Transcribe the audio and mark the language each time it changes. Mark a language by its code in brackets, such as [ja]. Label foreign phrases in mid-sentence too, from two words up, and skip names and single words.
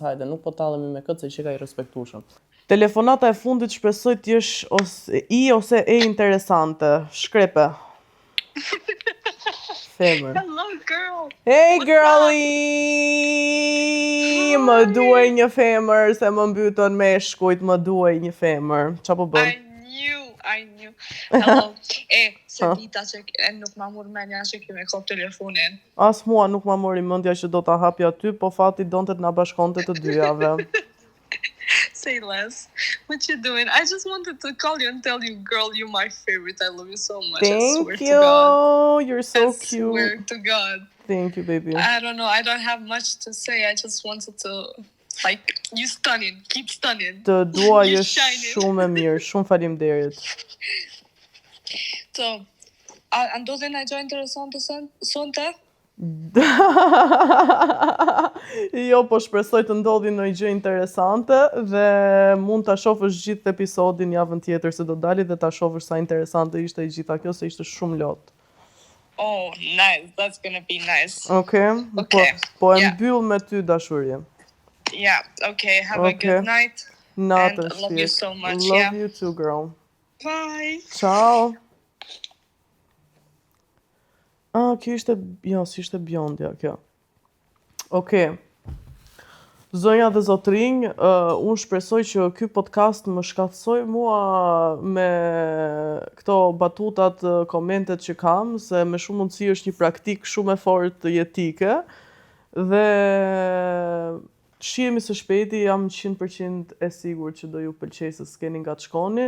[sq] Hajde, nuk po tallemi me këtë se që ka i respektueshëm. Telefonata e fundit shpresoj të jesh ose e interesante. Shkrepe. Femër. [en] Hello girl. Hey girlie! [sq] Më duaj një femër se më mbytën meshkujt, më duaj një femër. Qa po bën? [en] I knew. Hello. [sq] Se vita që nuk ma mur menja që kime kop telefonin. As mua nuk ma mori mendja që do ta hapja ty, po fati donte të na bashkonte të dyjave. [en] Say less. What you doing? I just wanted to call you and tell you, girl, you're my favorite. I love you so much. I swear Thank you. to God. You're so I cute. swear to God. Thank you, baby. I don't know. I don't have much to say. I just wanted to, like, you stunning. Keep stunning. [sq] Të dua [en] You [sq] jesh [en] shining. [sq] shumë e mirë, shumë faleminderit. So, a ndodhin e gjë interesante sonte? Jo, po shpresoj të ndodhi ndonjë gjë interesante dhe mund ta shohësh gjithë episodin javën tjetër se do dali dhe ta shohësh sa interesante ishte gjitha kjo se ishte shumë lot. [en] Oh, nice. That's gonna be nice. Okay? Okay. [sq] Po e [en] Yeah. [sq] mbyll me ty dashuri. [en] Yeah, okay. Have a good night. [sq] Natë [en] And love you so much, Love yeah. you too, girl. Bye. [sq] Ciao. Kjo ishte, jo, si ishte Bjondja, kjo. Okej. Zonja dhe zotrinj, unë shpresoj që ky podcast më shkatësoj mua me këto batutat, komentet që kam, se me shumë mundësi është një praktik shumë e fortë jetike, dhe shihemi së shpejti, jam 100% e sigurt që do ju pëlqej se s'keni nga të shkoni.